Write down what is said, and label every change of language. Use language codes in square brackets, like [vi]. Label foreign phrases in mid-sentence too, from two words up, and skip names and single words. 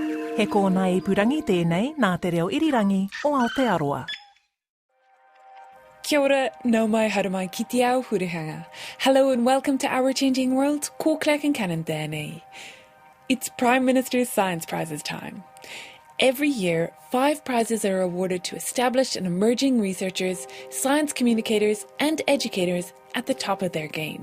[mi] He kōna ipurangi tēnei nā te reo irirangi o Aotearoa. Kia ora, nau mai haramai ki te ao hurihanga. [en] Hello and welcome to Our Changing World, ko Clark and Cannon tēnei. It's Prime Minister's Science Prizes time. Every year, 5 prizes are awarded to established and emerging researchers, science communicators and educators at the top of their game.